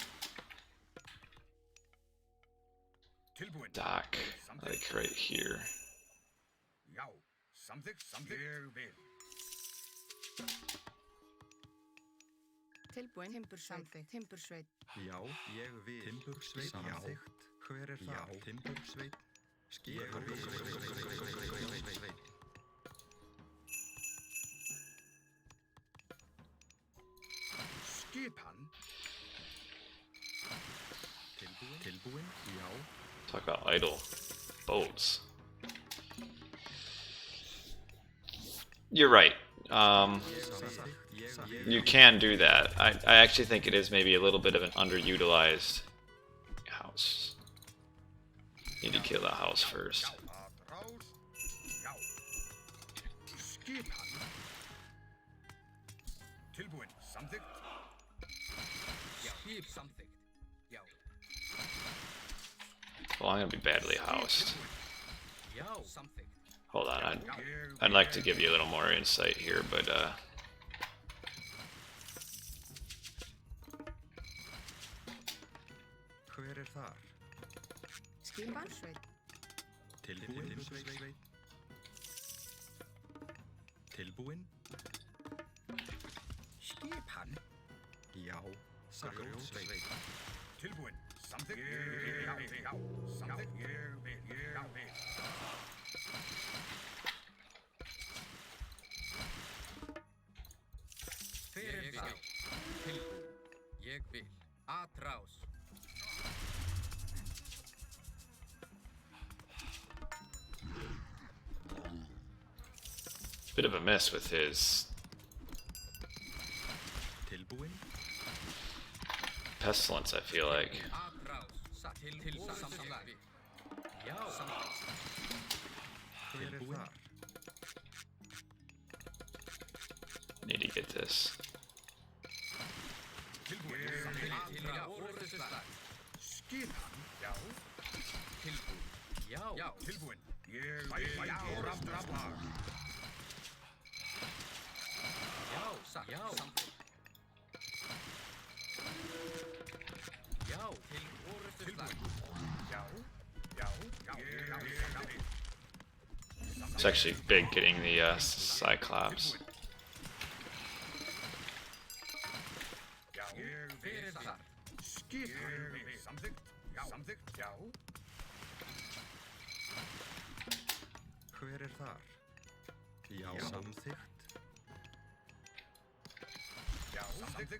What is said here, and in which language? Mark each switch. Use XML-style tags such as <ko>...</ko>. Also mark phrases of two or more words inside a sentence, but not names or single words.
<en>dock, like right here.</en> <is>Já, samþykkt. Ég vil. Tilbúin. Timbursveit. Timbursveit. Já, ég vil. Timbursveit. Samþykkt. Hver er það? Já, timbursveit. Skipan. Skipan. Tilbúin. Já.</is> <en>Talk about idle boats. You're right. You can do that. I actually think it is maybe a little bit of an underutilized house. Need to kill the house first.</en> <is>Aðrás. Já. Skipan. Tilbúin. Samþykkt. Já, skip samþykkt. Já.</is> <en>Well, I'm gonna be badly housed.</en> <is>Já, samþykkt.</is> <en>Hold on, I'd like to give you a little more insight here, but</en> <is>Hver er þar? Skipansveit. Tilbúin. Tilbúin. Skipan. Já. Grjótsveit. Tilbúin. Samþykkt. Já. Samþykkt. Ég vil. Fyrir það. Tilbúin. Ég vil. Atrás.</is> <en>bit of a miss with his</en> <is>Tilbúin.</is> <en>pestilence, I feel like.</en> <is>Hver er þar?</is> <en>Need to get this.</en> <is>Skipan. Já. Tilbúin. Já. Tilbúin. Ég vil. Já. Já. Já. Til orustu slag. Já.</is> <en>It's actually big getting the Cyclops.</en> <is>Fyrir þar. Skipan. Samþykkt. Samþykkt. Já. Hver er þar? Já. Samþykkt. Já. Samþykkt.</is>